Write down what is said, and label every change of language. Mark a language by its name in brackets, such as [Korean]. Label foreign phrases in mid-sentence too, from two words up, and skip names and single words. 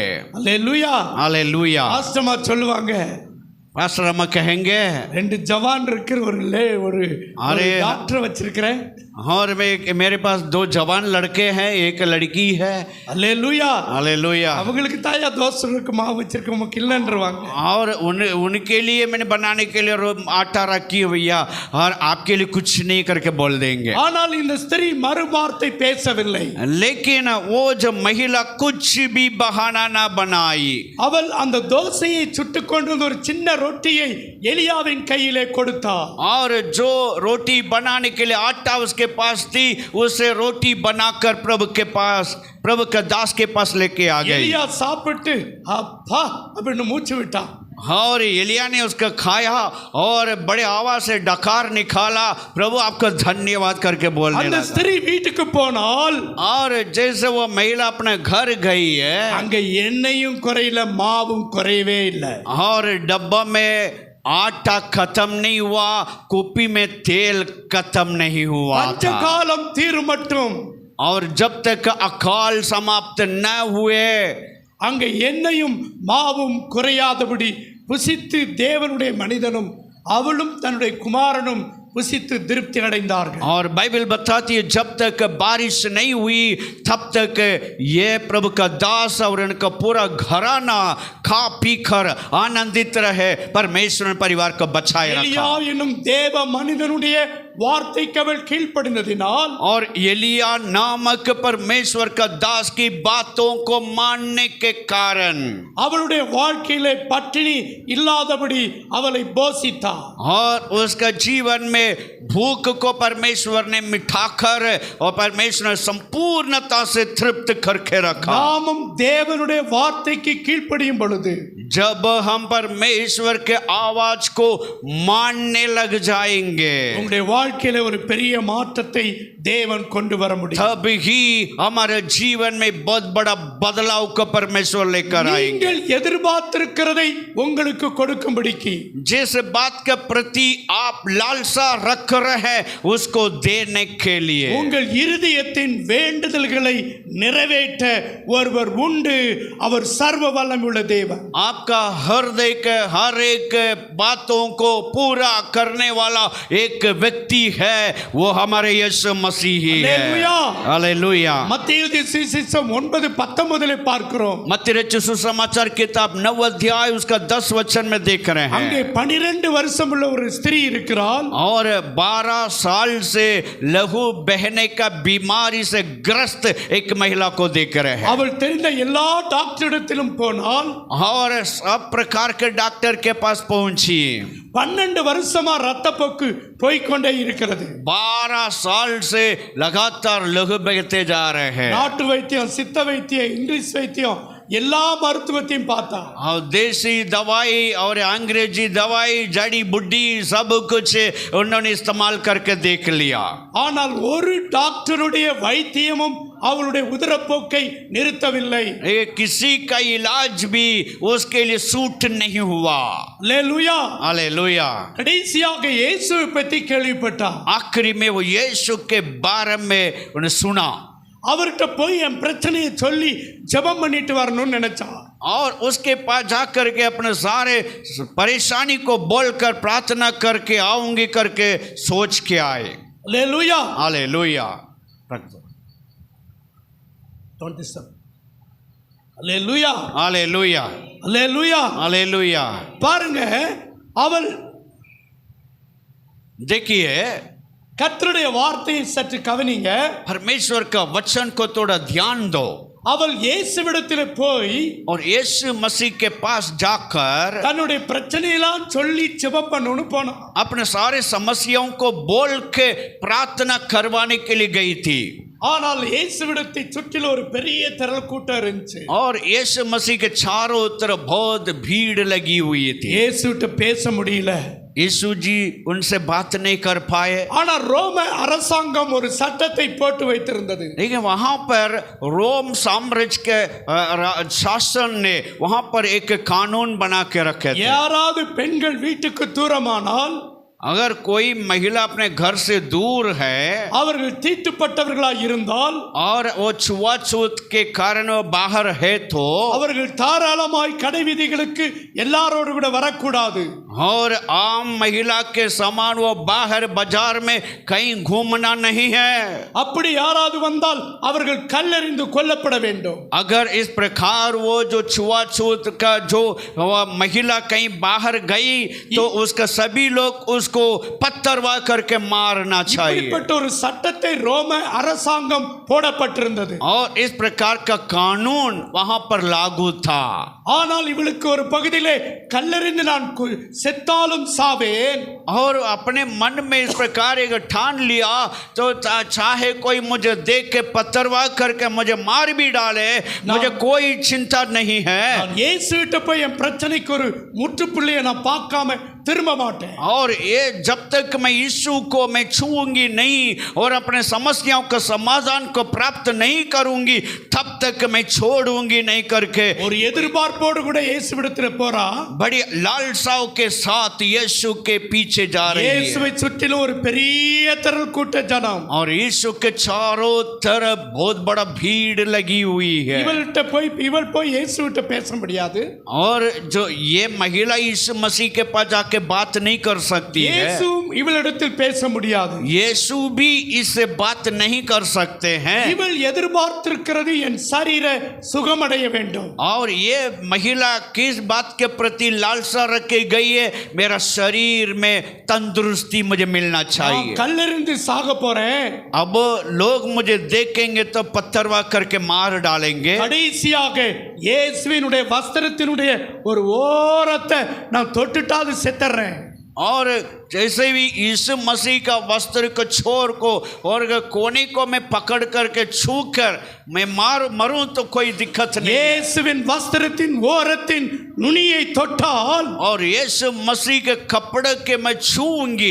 [Tamil] அல்லேலூயா. [Hindi] हालेलुया. [Tamil] பாஸ்டமா சொல்லுவாங்க, [Hindi] पास्टर अम्मा कहेंगे, [Tamil] 2 ஜவான் இருக்கிற ஒரு டாக்டர் வச்சிருக்கிறேன். [Hindi] और मेरे पास 2 जवान लड़के हैं, एक लड़की है. [Tamil] அல்லேலூயா. [Hindi] हालेलुया. [Tamil] அவங்களுக்கு தாயா தோசை இருக்கு, மாவு வச்சிருக்க, உமக்கு இல்லைன்றவாங்க. [Hindi] और उनके लिए मैंने बनाने के लिए आटा रखी भैया, और आपके लिए कुछ नहीं करके बोल देंगे. [Tamil] ஆனால் இந்த ஸ்திரீ மறுவார்த்தை பேசவில்லை. [Hindi] लेकिन वो जो महिला कुछ भी बहाना ना बनाई. [Tamil] அவள் அந்த தோசையை சுட்டு கொண்டு வந்து ஒரு சின்ன ரொட்டியை எலியாவின் கையிலே கொடுத்தார். [Hindi] और जो रोटी बनाने के लिए आटा उसके पास थी, उसे रोटी बनाकर प्रभु के दास के पास लेके आ गई. [Tamil] எலியா சாப்பிட்டு அப்பா அப்படின்னு மூச்சு விட்டான். [Hindi] और एलिया ने उसका खाया और बड़े आवाज से डकार निकाला, प्रभु आपका धन्यवाद करके बोलने [Tamil] அந்த [Hindi] लगा. [Tamil] ஸ்திரீ வீட்டுக்கு போனால் [Hindi] और जैसे वो महिला अपने घर गई है, [Tamil] அங்க எண்ணெயும் குறையில, மாவும் குறையவே இல்லை. [Hindi] और डब्बा में आटा खत्म नहीं हुआ, कुप्पी में तेल खत्म नहीं हुआ था. [Tamil] பஞ்சகாலம் தீரும் மட்டும் [Hindi] और जब तक अकाल समाप्त न हुए, [Tamil] அங்க எண்ணெயும் மாவும் குறையாதபடி புசித்து தேவனுடைய மனிதனும் அவளும் தன்னுடைய குமாரனும் புசித்து திருப்தி அடைந்தார்கள். [Hindi] और बाइबल बताती है जब तक बारिश नहीं हुई तब तक ये प्रभु का दास और उनका पूरा घराना खा पी कर आनंदित रहे, परमेश्वर परिवार को बचाए [Tamil] எலியா [Hindi] रखा. [Tamil] என்னும் தேவ மனிதனுடைய வார்த்தைக்கு அவள் கீழ்ப்படிந்ததினால், [Hindi] और एलिया नामक परमेश्वर का दास की बातों को मानने के कारण [Tamil] அவளுடைய வாழ்க்கையிலே பட்டினி இல்லாதபடி அவளை போஷித்தார். [Hindi] और उसका जीवन में भूख को परमेश्वर ने मिठाकर और परमेश्वर ने संपूर्णता से तृप्त करके रखा. [Tamil] நாமும் தேவனுடைய வார்த்தைக்கு கீழ்ப்படியும் பொழுது, [Hindi] जब हम परमेश्वर के आवाज को मानने लग जाएंगे, [Tamil] உங்களுடைய வாழ்க்கையில ஒரு பெரிய மாற்றத்தை தேவன் கொண்டு வர முடியும். [Hindi] तब ही हमारे जीवन में बहुत बड़ा बदलाव को परमेश्वर लेकर आएंगे. [Tamil] நீங்கள் எதிர்பார்த்திருக்கிறதை உங்களுக்கு கொடுக்கும்படிக்கு, [Hindi] जिस बात के प्रति आप लालसा रख रहे हैं उसको देने के लिए, [Tamil] உங்கள் இருதயத்தின் வேண்டுதல்களை நிறைவேற்ற ஒருவர் உண்டு, அவர் சர்வ வல்லமையுள்ள தேவன். [Hindi] आपका हृदय के हर एक बातों को पूरा करने वाला एक व्यक्ति है, वो हमारे यीशु मसीह ही है. हालेलुया. हालेलुया. [Tamil] மத்தேயு சுவிசேஷம் 9:19 பார்க்கிறோம். [Hindi] मत्ती रचित सुसमाचार किताब 9 अध्याय उसका 10 वचन में देख रहे हैं. [Tamil] அங்கே 12 வருஷம் உள்ள ஒரு ஸ்திரீ இருக்கிறாள். [Hindi] और 12 साल से लहू बहने का बीमारी से ग्रस्त एक महिला को देख रहे हैं. [Tamil] அவள் தெரிந்த எல்லா டாக்டரிடத்திலும் போனால், [Hindi] और सब प्रकार के डॉक्टर के पास पहुंची. [Tamil] 12 வருஷமா ரத்தப்போக்கு போய்க்கொண்டே இருக்கிறது. [Hindi] 12 साल से लगातार लहू बहते जा रहे हैं. [Tamil] நாட்டு வைத்தியம், சித்த வைத்தியம், இங்கிலீஷ் வைத்தியம் எல்லா மருத்துவத்தையும் பார்த்தா. [Hindi] और देसी दवाई और अंग्रेजी दवाई, जड़ी बुड्डी सब कुछ उन्होंने इस्तेमाल करके देख लिया. [Tamil] ஆனால் ஒரு டாக்டருடைய வைத்தியமும் அவளுடைய உதரப்போக்கை நிறுத்தவில்லை. [Hindi] ये किसी का इलाज भी उसके लिए सूट नहीं हुआ. [Tamil] அல்லேலூயா. [Hindi] हालेलुया. [Tamil] கடைசியாக இயேசுவை பற்றி கேள்விப்பட்டான். [Hindi] आखिरी में वो यीशु के बारे में उन्हें सुना [Tamil] அவர்கிட்ட போய் என் பிரச்சனையை சொல்லி ஜெபம் பண்ணிட்டு வரணும்னு நினைச்சான். [Hindi] और उसके पास जाकर के अपने सारे परेशानी को बोलकर प्रार्थना करके आऊंगी करके सोच के आए. [Tamil] அல்லேலூயா. [Hindi] हालेलुया. [Tamil] 27. அல்லேலூயா. [Hindi] हालेलुया. [Tamil] அல்லேலூயா. [Hindi] हालेलुया. [Tamil] பாருங்க, அவள் [Hindi] देखिए [Tamil] கர்த்தருடைய வார்த்தையை சற்று கவனிங்க. [Hindi] परमेश्वर का वचन को थोड़ा ध्यान दो. [Tamil] அவள் இயேசுவிடத்தில் போய் [Hindi] और यीशु मसीह के पास जाकर [Tamil] தன்னுடைய பிரச்சனையெல்லாம் சொல்லி ஜெபம் பண்ணணும்னு போனான். [Hindi] अपने सारे समस्याओं को बोल के प्रार्थना करवाने के लिए गई थी. [Tamil] ஆனால் இயேசுவிடத்தை சுற்றிலும் ஒரு பெரிய திரள் கூட்டம் இருந்துச்சு. [Hindi] और यीशु मसीह के चारों तरफ बहुत भीड़ लगी हुई थी. [Tamil] இயேசுகிட்ட பேச முடியல. [Hindi] यीशु जी उनसे बात नहीं कर पाए. [Tamil] ஆனா ரோம அரசாங்கம் ஒரு சட்டத்தை போட்டு வைத்திருந்தது. [Hindi] लेकिन वहां पर रोम साम्राज्य के शासन ने वहां पर एक कानून बना के रखे थे. [Tamil] யாராவது பெண்கள் வீட்டுக்கு தூரமானால் [Hindi] अगर कोई महिला अपने घर से दूर है [Tamil] அவர்கள் தீட்டுப்பட்டவர்களாய் இருந்தால் [Hindi] और वो छुआछूत के कारण वो बाहर है तो [Tamil] அவர்கள் தாராளமாய் கடை வீதிகளுக்கு எல்லாரோடு கூட வரக்கூடாது. [Hindi] और आम महिला के समान वो बाहर बाजार में कहीं घूमना नहीं है. [Tamil] அப்படி யாராவது வந்தால் அவர்கள் கல்லெறிந்து கொல்லப்பட வேண்டும். [Hindi] अगर इस प्रकार वो जो छुआछूत का जो वो महिला कहीं बाहर गई तो उसका सभी लोग उसको पत्थरवा करके मारना चाहिए. [Tamil] இப்படிப்பட்ட ஒரு சட்டத்தை ரோம அரசாங்கம் போடப்பட்டிருந்தது. [Hindi] और इस प्रकार का कानून वहां पर लागू था. [Tamil] ஆனால் இவளுக்கு ஒரு பகுதியிலே கல்லெறிந்து நான் செத்தாலும் சாவேன். [Hindi] और अपने मन में इस प्रकार एक ठान लिया तो चाहे कोई मुझे देख के पत्थरवा करके मुझे मार भी डाले मुझे कोई चिंता नहीं है. [Tamil] நான் இயேசுவிட்ட போய் என் பிரச்சனைக்கு ஒரு முற்றுப்புள்ளியை நான் பார்க்காம திரும்ப மாட்டேன். [Hindi] और ये जब तक मैं यीशु को मैं छूऊंगी नहीं और अपने समस्याओं का समाधान को प्राप्त नहीं करूंगी तब तक मैं छोड़ूंगी नहीं करके [Tamil] ஒரு எதிர்பார்ப்போடு கூட இயேசுவிடத்தில் போறா. [Hindi] बड़ी लालसाओं के साथ यीशु के पीछे जा रही है. [Tamil] இயேசுவை சுற்றிலும் ஒரு பெரிய திரள் கூட்ட ஜனம். [Hindi] और यीशु के चारों तरफ बहुत बड़ा भीड़ लगी हुई है. [Tamil] இவள் போய் இயேசுவிட்ட பேச முடியாது. [Hindi] और जो ये महिला यीशु मसीह के पास जाके बात नहीं कर सकती है. [Tamil] இயேசு இவளிடத்தில் பேச முடியாது. [Hindi] यीशु भी इससे बात नहीं कर सकते हैं. [Tamil] இவள் எதிர்பார்த்திருக்கிறது என் சரீர சுகமடைய வேண்டும். [Hindi] और ये महिला किस बात के प्रति लालसा रखी गई है मेरा शरीर में तंदुरुस्ती मुझे मिलना चाहिए. [Tamil] கல்லெறிந்து சாக போறேன். [Hindi] अब लोग मुझे देखेंगे तो पत्थरवा करके मार डालेंगे. [Tamil] கடைசியாக இயேசுவினுடைய வஸ்திரத்தினுடைய ஒரு ஓரத்தை நான் தொட்டுட்டாது செத்துறேன். [Hindi] और जैसे भी यीशु मसीह का वस्त्र को छोर को और कोने को मैं पकड़ करके छू कर मैं मरूं तो कोई दिक्कत नहीं. [Tamil] இயேசுவின் வஸ்திரத்தின் ஓரத்தின் நுனியை தொட்டால் [Hindi] और यीशु मसीह के कपड़े के मैं छूऊंगी